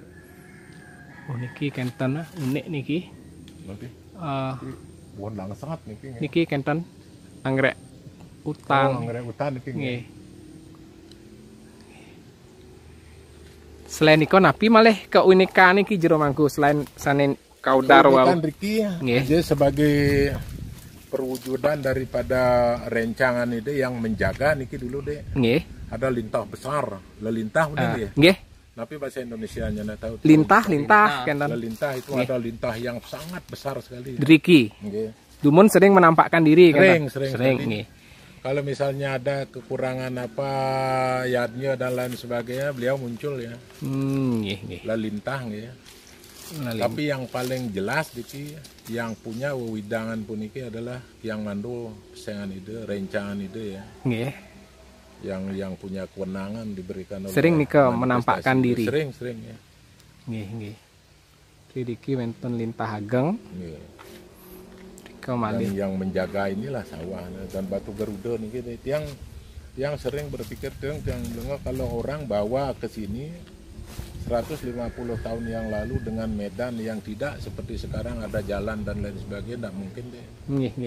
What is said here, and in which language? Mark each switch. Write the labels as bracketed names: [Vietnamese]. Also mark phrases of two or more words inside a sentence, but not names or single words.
[Balinese] Oh niki kenten unik niki. [Indonesian] Nanti bukan langsat nih. [Balinese] Niki kenten anggrek utang. [Indonesian] Anggrek hutan nih. Nggih. [Balinese] Selain niko napi malih keunikan niki jero mangku selain sanen kaudar [Indonesian] Ini wau. kan Riki Nggih. dia sebagai perwujudan daripada rencangan ide yang menjaga niki dulu deh. Nggih. Ada lintah besar, lelintah bener ya. Nggih. Tapi bahasa Indonesianya nggak tahu. Lintah kenten. Lelintah itu Nggih. ada lintah yang sangat besar sekali. Driki. Nggih. Dumun sering menampakkan diri Sering, kenten. sering. Nggih. Kalau misalnya ada kekurangan apa yadnya dan lain sebagainya, beliau muncul ya. Nggih, nggih. Lelintah ya. Tapi yang paling jelas Diki, yang punya wewidangan puniki adalah yang mandu pesengan ide, rencangan ide ya. Nggih. Yang punya kewenangan diberikan oleh Sering nika manifestasi menampakkan ide. diri. Sering ya. Nggih, nggih. [Balinese] Ridiki wonten lintah ageng, Nggih. rika malih. [Indonesian] Dan yang menjaga inilah sawah dan batu Garuda nih gitu. Yang sering berpikir yang kalau orang bawa ke sini 150 tahun yang lalu dengan medan yang tidak seperti sekarang ada jalan dan lain sebagainya, tidak mungkin deh. Nggih, nggih.